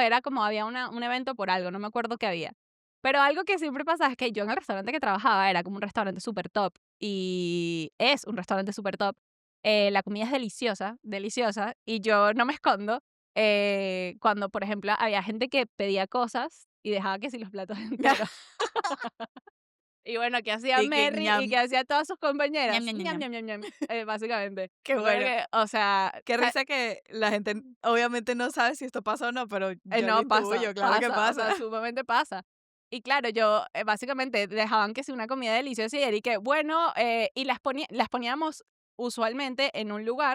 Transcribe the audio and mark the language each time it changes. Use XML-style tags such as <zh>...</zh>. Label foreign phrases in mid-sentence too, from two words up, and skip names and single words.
<es>era como había un evento por algo, no me acuerdo qué había. Pero algo que siempre pasaba es que yo en el restaurante que trabajaba era como un restaurante súper top y es un restaurante súper top. La comida es deliciosa, deliciosa, y yo no me escondo cuando, por ejemplo, había gente que pedía cosas y dejaba que si los platos enteros. Y bueno, ¿qué hacía Y que Merry y ñam, qué hacía todas sus ñam, compañeras? ñam, ñam, Ñam, ñam. ñam, ñam, ñam, básicamente. Qué Me acuerdo bueno. que, o sea, Qué risa que la gente obviamente no sabe si esto pasa o no, pero yo lo no, pasa, intuyo, claro que pasa, o sea, pasa. sumamente pasa. Y claro, yo básicamente dejaban que sea una comida deliciosa y era y que, bueno, y las poníamos usualmente en un lugar,</es>